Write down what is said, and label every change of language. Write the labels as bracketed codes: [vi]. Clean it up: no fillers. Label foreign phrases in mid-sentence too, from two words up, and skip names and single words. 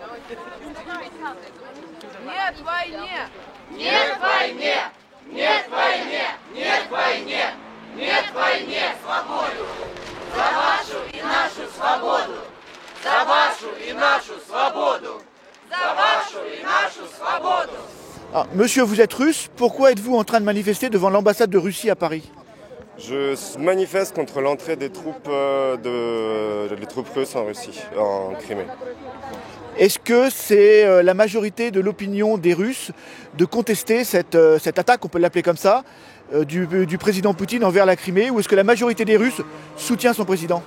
[ru] Нет войне! Нет войне! Нет войне! Нет войне! Нет войне! Свободу! За вашу и нашу свободу! За вашу и нашу свободу! За вашу и нашу свободу! [fr] Ah, monsieur, vous êtes russe, pourquoi êtes-vous en train de manifester devant l'ambassade de Russie à Paris? Je manifeste contre l'entrée des troupes, des troupes russes en Russie, en Crimée. Est-ce que c'est la majorité de l'opinion des Russes de contester cette attaque, on peut l'appeler comme ça, du président Poutine envers la Crimée, ou est-ce que la majorité des Russes soutient son président?